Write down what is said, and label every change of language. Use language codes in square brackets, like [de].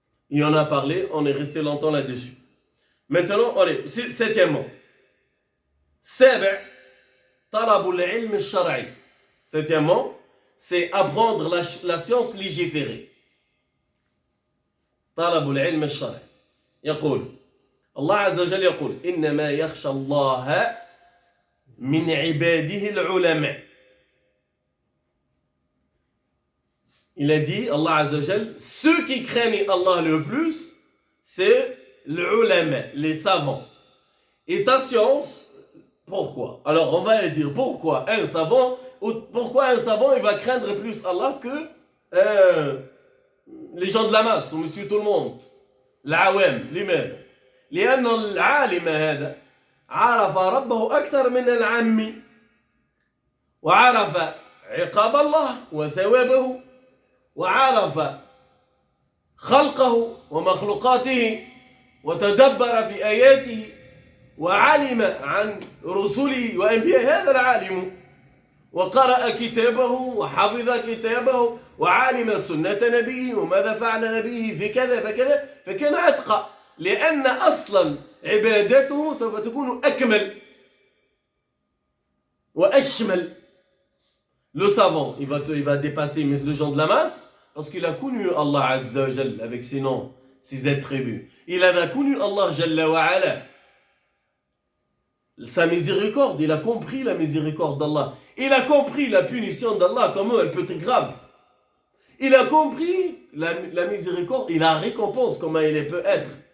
[fr] Et on a parlé, on est resté longtemps là-dessus. Maintenant, allez, septièmement. Septièmement, c'est apprendre la science légiférée. [ar] طلب العلم الشرعي. يقول الله عز وجل يقول إنما يخشى الله من عباده العلماء. [fr] Il a dit, Allah Azza wa Jal, ceux qui craignent Allah le plus, c'est les ulama, les savants. Et ta science, pourquoi? Alors on va dire pourquoi un savant il va craindre plus Allah que les gens de la masse, ou monsieur tout le monde. [ar] العوام لماذا؟ لأن العالم هذا عرف ربه أكثر من العامي وعرف عقاب الله وثوابه وعرف خلقه ومخلوقاته وتدبر في آياته وعلم عن رسله وأنبياء. هذا العالم وقرأ كتابه وحفظ كتابه وعالم سنة نبيه وماذا فعل نبيه في كذا فكذا فكان أتقى لأن أصلا عبادته سوف تكون أكمل وأشمل. [fr] Le savant, il va dépasser les gens de la masse parce qu'il a connu Allah Azza wa Jal avec ses noms, ses attributs. Il a connu Allah Jalla wa Ala, sa miséricorde, il a compris la miséricorde d'Allah. Il a compris la punition d'Allah, comment elle peut être grave. Il a compris la miséricorde et la récompense, comment elle peut être.